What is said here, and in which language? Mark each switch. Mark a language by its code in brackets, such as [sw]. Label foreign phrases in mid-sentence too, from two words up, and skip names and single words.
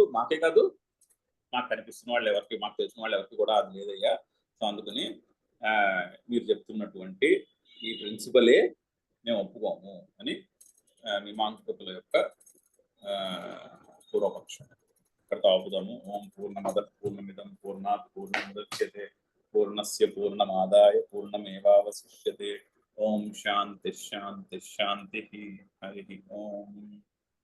[te] మాకే కాదు, మాకు కనిపిస్తున్న వాళ్ళు ఎవరికి, మాకు తెలిసిన వాళ్ళు ఎవరికి కూడా అది లేదయ్యా. సో అందుకని మీరు చెప్తున్నటువంటి ఈ ప్రిన్సిపలే మేము ఒప్పుకోము అని మీమాంసకుల యొక్క పూర్వపక్షం. ఇక్కడ ఆపుదాము. [sa] ఓం పూర్ణమద పూర్ణమిదం పూర్ణాత్ పూర్ణముదచ్యతే పూర్ణస్య పూర్ణమాదాయ పూర్ణమేవావశిష్యతే. ఓం శాంతి శాంతి శాంతి. హరి ఓం.